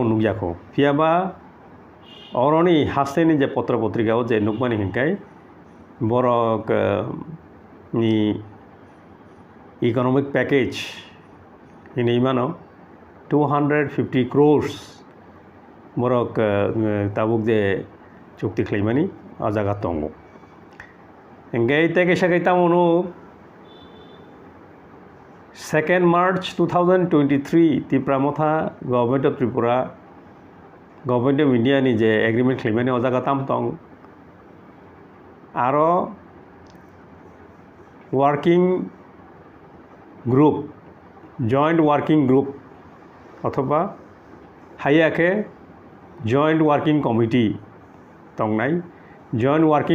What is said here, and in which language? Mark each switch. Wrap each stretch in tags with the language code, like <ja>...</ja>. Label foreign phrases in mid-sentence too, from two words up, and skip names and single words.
<brx>नुजाखौ फियाबा अरनि हास्टेनि जे पत्र पत्रिकाव जे नुकमानि हिंखाय बरक नि</brx> <en>economic package</en> <brx>हिनै मानो 250 crores बरक ताबुक जे चुक्ति खालायमानि आजागा दङ एंगाय तेगेसागै तामुनु 2nd March 2023 त्रिपुरा मोथा</brx> <en>Government of Tripura Government of India</en> <brx>नि जे एग्रीमेंट खालायमानि आजागा ताम दं</brx> <en>आरो working group joint working group</en> <brx>अथवा हायाके</brx> <en>joint working committee तंगनाय joint working</en>